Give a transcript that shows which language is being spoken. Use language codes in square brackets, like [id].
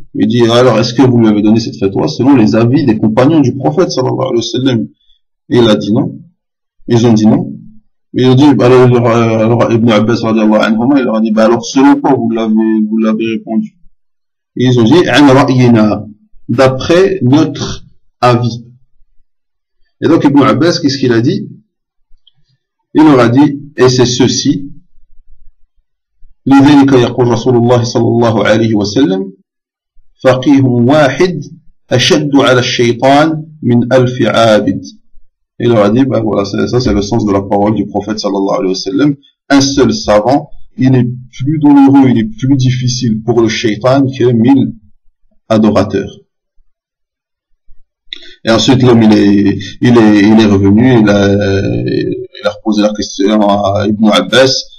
[fr] Il dit, alors est-ce que vous lui avez donné cette fatwa selon les avis des compagnons du prophète sallallahu alayhi wa sallam? Et il a dit non. Ils ont dit non. Ils ont dit, alors Ibn Abbas radiallahu anhuma, il leur a dit, alors selon quoi vous l'avez répondu? Et ils ont dit, an ra'yina, d'après notre avis. Et donc Ibn Abbas, qu'est-ce qu'il a dit? Il leur a dit, et c'est ceci, [ar] لذلك يقول رسول الله صلى الله عليه وسلم فقيه واحد أشد على الشيطان من ألف عابد. [fr] Il leur a dit, ben voilà, ça c'est le sens de la parole du prophète sallallahu alayhi wa sallam. Un seul savant, il est plus douloureux, il est plus difficile pour le shaitan que 1000 adorateurs. Et ensuite l'homme il est revenu, il a reposé la question à Ibn Abbas.